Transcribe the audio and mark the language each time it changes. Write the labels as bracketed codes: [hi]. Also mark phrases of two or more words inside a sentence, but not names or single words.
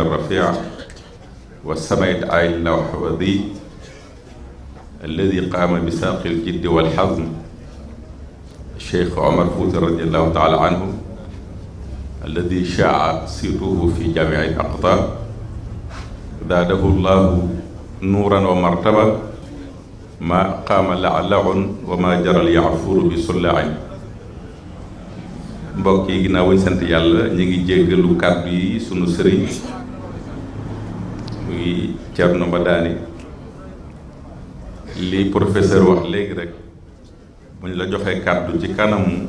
[ar] الرفيع والسمع العالي الوحوذي الذي قام بساق الجد والحزم الشيخ عمر فوزي رضي الله تعالى عنه الذي شاع صيته في جميع الأقطار زاده الله نورا ومرتبة ما قام لعلع وما جرى اليعفور بسلع [wo] mbokk yi ginnaaw wañ sant yàlla ñu ngi jéggalu kàddu yi sunu sëriñ muy Thierno Madani li professeur wax léegi rek bu ñu la joxee kàddu ci kanamu